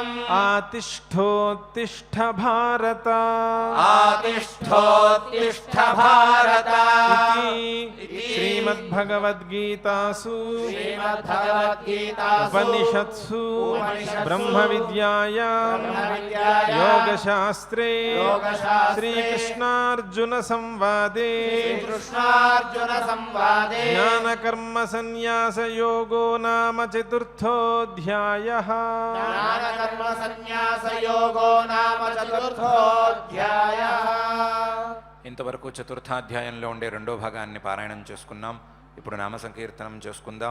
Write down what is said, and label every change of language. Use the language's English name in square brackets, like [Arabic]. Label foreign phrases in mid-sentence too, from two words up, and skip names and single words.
[Sanskrit] ఆతిష్ఠోత్తిష్ఠ భారత ఆతిష్ఠోత్తిష్ఠ భారత ఇతి శ్రీమద్భగవద్గీతాసు శ్రీమద్భగవద్గీతాసు ఉపనిషత్సు బ్రహ్మ విద్యాయాం బ్రహ్మవిద్యాయాం యోగశాస్త్రే యోగశాస్త్రే శ్రీకృష్ణార్జున సంవాదే శ్రీకృష్ణార్జున సంవాదే జ్ఞానకర్మ సన్యాస యోగో నామ చతుర్థోధ్యాయః జ్ఞానకర్మ సన్యాస యోగో నామ చతుర్థోధ్యాయః. [Telugu] ఇంతవరకు చతుర్థాధ్యాయంలో ఉండే రెండో భాగాన్ని పారాయణం చేసుకున్నాం. ఇప్పుడు నామ సంకీర్తనం చేసుకుందాం.